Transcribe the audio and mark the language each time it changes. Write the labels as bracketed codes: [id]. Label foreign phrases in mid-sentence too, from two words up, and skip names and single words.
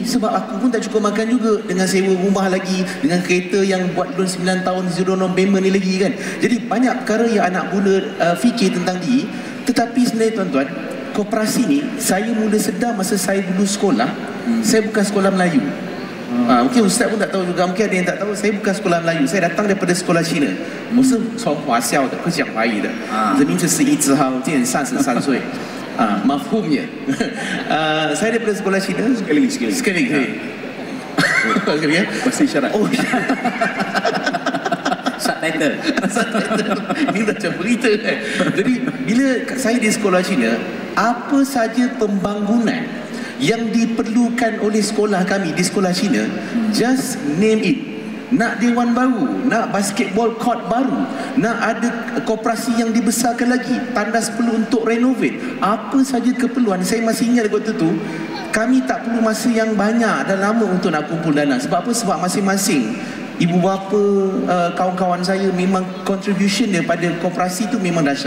[ms] Sebab aku pun tak cukup makan juga, dengan sewa rumah lagi, dengan kereta yang buat loan 9 tahun [en] zero down payment [ms] ni lagi kan. Jadi banyak perkara yang anak muda fikir tentang diri. Tetapi sebenarnya tuan-tuan, koperasi ni saya mula sedar masa saya dulu sekolah. Saya bukan sekolah Melayu. Mungkin Ustaz pun tak tahu juga, mungkin ada yang tak tahu, saya bukan sekolah Melayu. Saya datang daripada sekolah Cina. [zh] 我是从华校的，会讲华语的。这名字是一字号，今年33 岁。mafhumnya. [ms] Saya daripada sekolah Cina. Sekali lagi. Bahasa isyarat. Oh, subtitle. Ini macam berita kan. Jadi bila saya di sekolah Cina, apa saja pembangunan yang diperlukan oleh sekolah kami di sekolah Cina, [en] just name it. [ms] Nak dewan baru, nak [en] basketball court [ms] baru, nak ada koperasi yang dibesarkan lagi, tandas perlu untuk renovate, apa saja keperluan. Saya masih ingat waktu tu, kami tak perlu masa yang banyak dan lama untuk nak kumpul dana. Sebab apa? Sebab masing-masing ibu bapa, kawan-kawan saya memang contribution dia pada koperasi tu memang dahsyat.